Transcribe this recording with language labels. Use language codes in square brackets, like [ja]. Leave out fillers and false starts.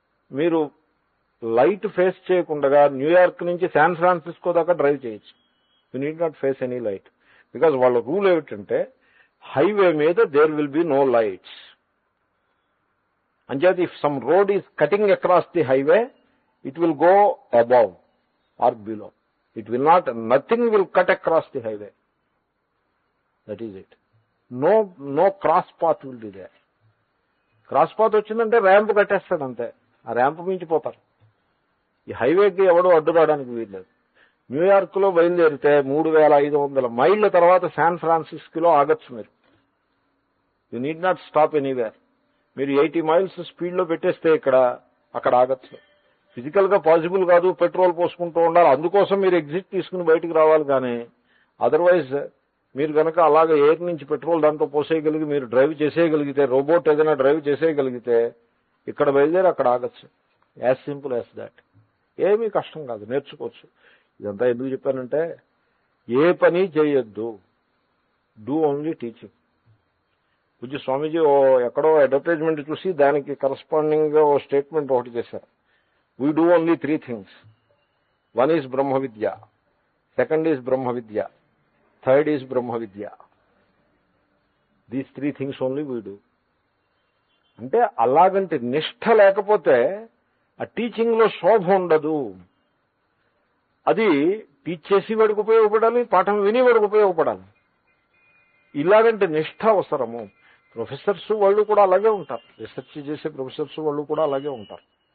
[te] మీరు light face చేయకుండా New York నుంచి శాన్ ఫ్రాన్సిస్కో దాకా డ్రైవ్ చేయొచ్చు. [en] You need not face any light. Because [te] వాళ్ళ రూల్ ఏమిటంటే హైవే మీద [en] There will be no lights. [te] అంచేత [en] If some road is cutting across the highway, it will go above or below. It will not, nothing will cut across the highway. That is it. No cross path will be there. [te] Cross path వచ్చిందంటే ramp కట్టేస్తాడు అంతే, ఆ ramp మించిపోతారు. ఈ హైవేకి ఎవడో అడ్డు రావడానికి వీల్లేదు. న్యూయార్క్లో బయలుదేరితే 3500 మైళ్ళ తర్వాత శాన్ ఫ్రాన్సిస్కోలో ఆగచ్చు మీరు. [en] You need not stop anywhere. [te] మీరు 80 మైల్స్ స్పీడ్లో పెట్టేస్తే అక్కడ ఆగచ్చు. ఫిజికల్ గా పాసిబుల్ కాదు, పెట్రోల్ పోసుకుంటూ ఉండాలి, అందుకోసం మీరు ఎగ్జిట్ తీసుకుని బయటకు రావాలి. కానీ అదర్వైజ్ మీరు కనుక అలాగే ఎయిర్ నుంచి పెట్రోల్ దాంట్లో పోసేయగలిగి మీరు డ్రైవ్ చేసేయగలిగితే, రోబోట్ ఏదైనా డ్రైవ్ చేసేయగలిగితే ఇక్కడ బయలుదేరి అక్కడ ఆగచ్చు. [en] As simple as that. [te] ఏమీ కష్టం కాదు, నేర్చుకోవచ్చు. ఇదంతా ఎందుకు చెప్పానంటే, ఏ పని చేయొద్దు, [en] Do only teaching. [te] పూజ్య స్వామీజీ ఎక్కడో అడ్వర్టైజ్మెంట్ చూసి దానికి కరస్పాండింగ్ గా ఓ స్టేట్మెంట్ ఒకటి చేశారు. [en] We do only 3 things. One is Brahma Vidya, second is Brahma Vidya, third is Brahma Vidya. These 3 things only we do. [te] అంటే అలాగంటే నిష్ఠ లేకపోతే ఆ టీచింగ్ లో శోభ ఉండదు. అది టీచ్ చేసేవాడికి ఉపయోగపడాలి, పాఠం వినేవాడికి ఉపయోగపడాలి. ఇలాగంటే నిష్ఠ అవసరము. ప్రొఫెసర్స్ వాళ్ళు కూడా అలాగే ఉంటారు, రీసెర్చ్ చేసే ప్రొఫెసర్స్ వాళ్ళు కూడా అలాగే ఉంటారు.